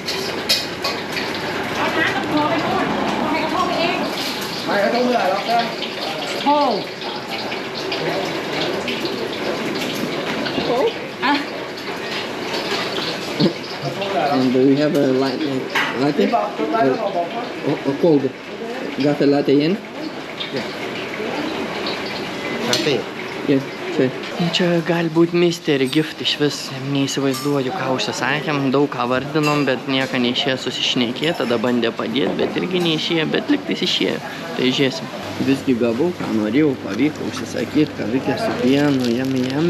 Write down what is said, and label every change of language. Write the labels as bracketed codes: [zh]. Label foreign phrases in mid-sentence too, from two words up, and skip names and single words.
[en] And we have a latte? Or cold? Got a latte in? Latte? Yeah, [lt] čia. Čia gali būti [en] mystery gift, [lt] iš vis neįsivaizduoju, ką užsisakėm, daug ką vardinom, bet nieko neišėjo susišnekėti, tada bandė padėti, bet irgi neišėjo, bet liktais išėjo, tai žiūrėsim. Visgi gavau, ką norėjau, pavyko užsisakyti, kavikė su pienu, jami.